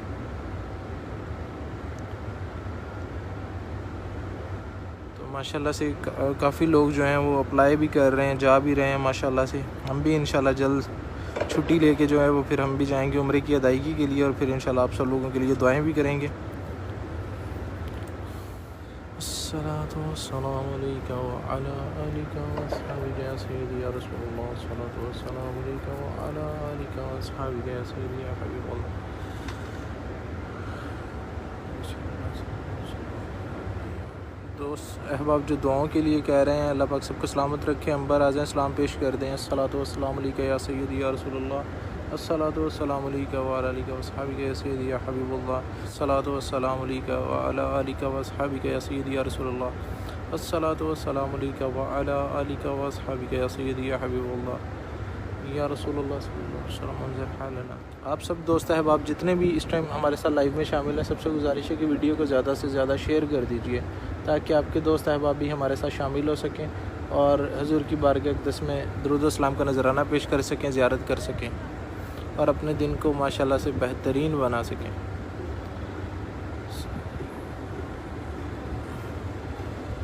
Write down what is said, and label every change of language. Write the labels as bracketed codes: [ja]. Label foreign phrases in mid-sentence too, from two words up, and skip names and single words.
[ur] تو ماشاءاللہ سے کافی لوگ جو ہیں وہ اپلائی بھی کر رہے ہیں، جا بھی رہے ہیں ماشاءاللہ سے. ہم بھی ان شاءاللہ جلد چھٹی لے کے جو ہے وہ پھر ہم بھی جائیں گے عمرے کی ادائیگی کے لیے اور پھر ان شاءاللہ آپ سب لوگوں کے لیے دعائیں بھی کریں گے. [ar] الصلاة والسلام عليك وعلى آلك وأصحابك يا سيدي يا رسول الله. الصلاة والسلام عليك وعلى آلك وأصحابك يا سيدي يا حبيب الله. [ur] دوست احباب جو دعاؤں کے لیے کہہ رہے ہیں، اللہ پاک سب کو سلامت رکھے. عنبر آ جائیں، سلام پیش کر دیں. [ar] الصلاة والسلام عليك يا سيدي يا رسول الله. الصلاة والسلام عليك وعلى آلك وأصحابك يا سيدي يا حبيب الله. الصلاة والسلام عليك وعلى آلك وأصحابك يا سيدي يا رسول الله. الصلاة والسلام عليك وعلى آلك وأصحابك يا سيدي يا حبيب الله يا رسول الله صلى الله عليه وسلم انظر حالنا. [ur] آپ سب دوست احباب جتنے بھی اس ٹائم ہمارے ساتھ لائیو میں شامل ہیں، سب سے گزارش ہے کہ ویڈیو کو زیادہ سے زیادہ شیئر کر دیجیے تاکہ آپ کے دوست احباب بھی ہمارے ساتھ شامل ہو سکیں اور حضور کی بارگاہ اقدس میں درود و سلام کا نذرانہ پیش کر سکیں، زیارت کر سکیں اور اپنے دن کو ماشاءاللہ سے بہترین بنا سکیں.